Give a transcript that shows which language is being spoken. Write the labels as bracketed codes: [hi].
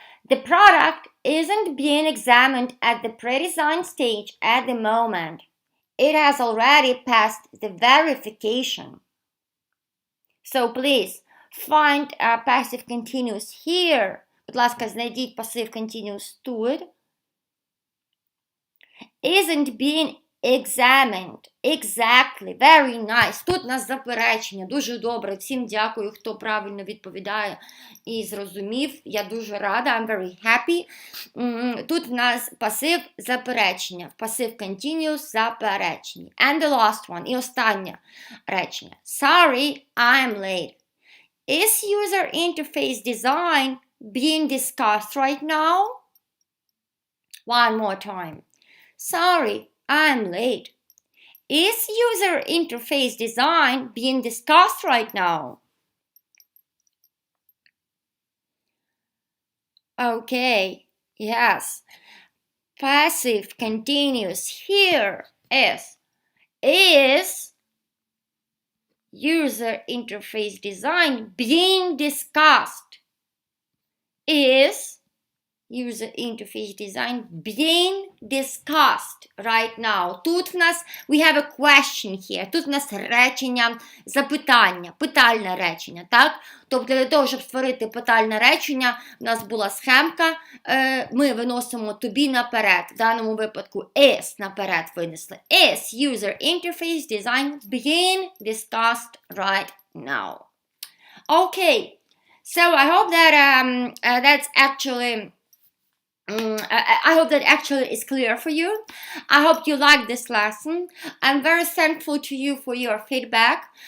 [en] The product isn't being examined at the pre-design stage at the moment. It has already passed the verification. So please find a passive continuous here. [uk] Будь ласка, знайдіть passive continuous тут. [en] Isn't being examined. Exactly. Very nice. [uk] Тут у нас заперечення. Дуже добре. Всім дякую, хто правильно відповідає і зрозумів. Я дуже рада. [en] I'm very happy. [uk] Тут в нас пасив заперечення. Пасив continuous заперечення. [en] And the last one. [uk] І останнє речення. [en] Sorry, I'm late. Is user interface design being discussed right now? One more time. Sorry, I'm late. Is user interface design being discussed right now? Okay, yes. Passive continuous here is user interface design being discussed? Is user interface design being discussed right now. [uk] Тут в нас [en] we have a question here. [uk] Тут в нас речення запитання, питальне речення, так? Тобто для того, щоб створити питальне речення, в нас була схемка, ми виносимо to be наперед. В даному випадку is наперед винесли. [en] Is user interface design being discussed right now. Okay. So I hope that that's actually I hope that actually is clear for you. I hope you like this lesson. I'm very thankful to you for your feedback.